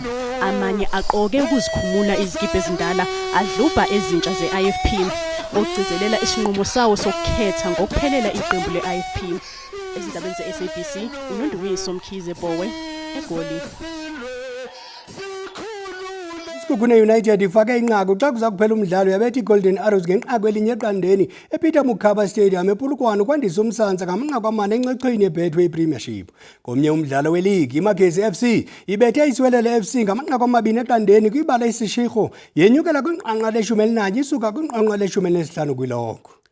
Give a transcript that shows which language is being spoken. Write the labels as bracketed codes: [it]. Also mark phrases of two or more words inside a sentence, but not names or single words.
[zu] Amanye aqoke ukuzikhumula izikipa ezindala adluba ezintsha ze-IFP ngokugcizelela isinqumo sawo sokukhetha ngokuphelela iqembu le-IFP. Ezindabeni ze-SABC uNondumiso Mkhize Bowe eGoli. [xh] Isikhukhune United ifake inqaku xa kuza kuphela umdlalo yabethi Golden Arrows ngenqaku elinye eqandeni ePeter Mokaba Stadium ePolokwane kwandisa umsantsa ngamanqaku amane encechweni yeBetway Premiership. Komnye umdlalo weligi iMagesi FC ibethe iSiwelele FC ngamanqaku amabini eqandeni kwibala isishikho yenyukela kwinqanqa le-11 isuka kwinqanqa le-15 kwilongo.